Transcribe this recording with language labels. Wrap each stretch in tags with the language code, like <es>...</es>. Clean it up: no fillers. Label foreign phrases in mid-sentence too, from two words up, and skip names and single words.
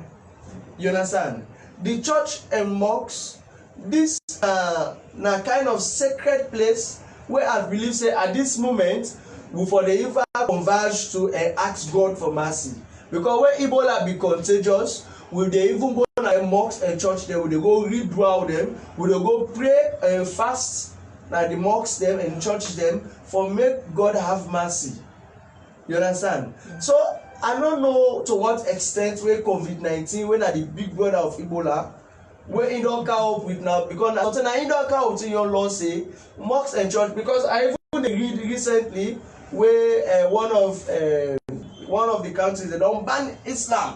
<pcm>You understand? The church and mosques, this na kind of sacred place where I believe say at this moment we for the even converge to ask God for mercy, because when Ebola be contagious, we dey even go na mosques and church dem, we dey go read dua dem, we dey go pray and fast na the mosques dem and church dem for make God have mercy. You understand? Yeah. So I no know to what extent wey COVID-19 wey na the big brother of Ebola wey e don come up with now, because na something na e don come with your law say mosques and church, because I even dey read recently wey one of the countries they don ban Islam.</pcm>